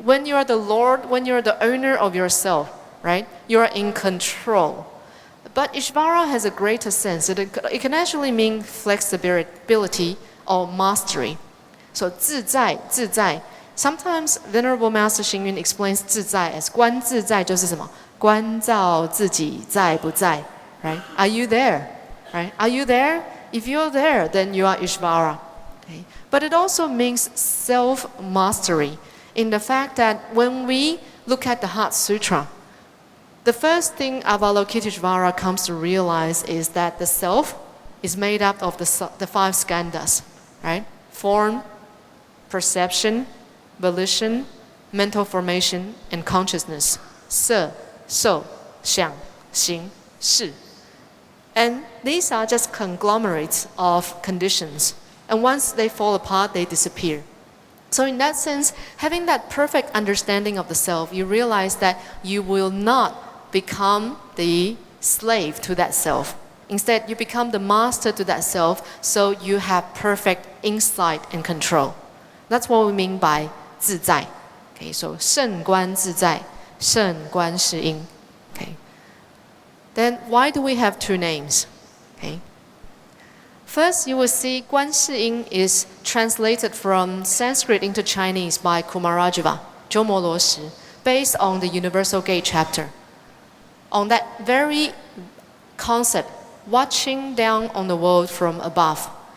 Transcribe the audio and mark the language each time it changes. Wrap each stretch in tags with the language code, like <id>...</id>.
<en>When you are the Lord, when you are the owner of yourself, right? You are in control. But Ishvara has a greater sense. It can actually mean flexibility or mastery.</en> <zh>So 自在, 自在.</zh> <en>Sometimes Venerable Master Hsing Yun explains 自在 as</en> <zh>观自在就是什么? 观照自己在不在, right?</zh> <en>Are you there? Right? Are you there? If you're there, then you are Ishvara. Okay? But it also means self-mastery in the fact that when we look at the Heart Sutra, the first thing Avalokiteshvara comes to realize is that the self is made up of the five skandhas, right? Form, perception, volition, mental formation, and consciousness.</en> <zh>色, 受, 想, 行, 识.</zh> <en>And these are just conglomerates of conditions. And once they fall apart, they disappear. So in that sense, having that perfect understanding of the self, you realize that you will not become the slave to that self. Instead, you become the master to that self, so you have perfect insight and control. That's what we mean by 自在.</en> <zh>Okay, so 圣观自在, 圣观世音.</zh> <en>Okay. Then why do we have two names? Okay. First, you will see 观世音 is translated from Sanskrit into Chinese by Kumarajava, 鸠摩罗什, based on the Universal Gate chapter. On that very concept, watching down on the world from above.</en>